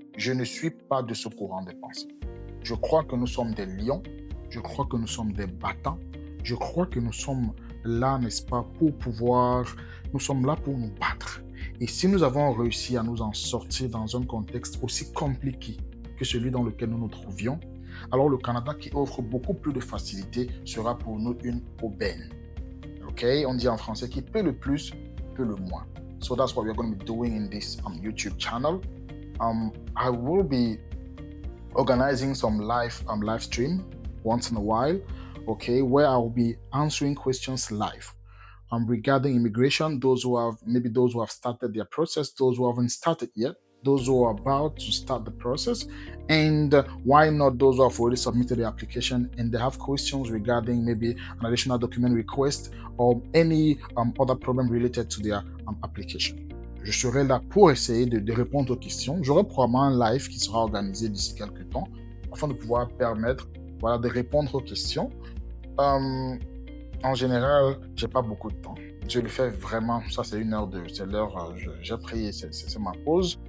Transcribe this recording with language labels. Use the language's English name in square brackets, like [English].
[French] Je ne suis pas de ce courant de pensée. Je crois que nous sommes des lions, je crois que nous sommes des battants, je crois que nous sommes là, n'est-ce pas, nous sommes là pour nous battre. Et si nous avons réussi à nous en sortir dans un contexte aussi compliqué que celui dans lequel nous nous trouvions, alors le Canada qui offre beaucoup plus de facilité sera pour nous une aubaine. OK? On dit en français qui paie le plus, paie le moins. [English] So that's what we're going to be doing in this YouTube channel. I will be organizing some live stream once in a while, okay, where I'll be answering questions live regarding immigration, those who have started their process, those who haven't started yet, those who are about to start the process, and why not those who have already submitted the application and they have questions regarding maybe an additional document request or any other problem related to their application. [French] Je serai là pour essayer de répondre aux questions. J'aurai probablement un live qui sera organisé d'ici quelques temps afin de pouvoir permettre, voilà, de répondre aux questions. En général, j'ai pas beaucoup de temps. Je le fais vraiment, ça c'est l'heure, j'ai pris, c'est ma pause.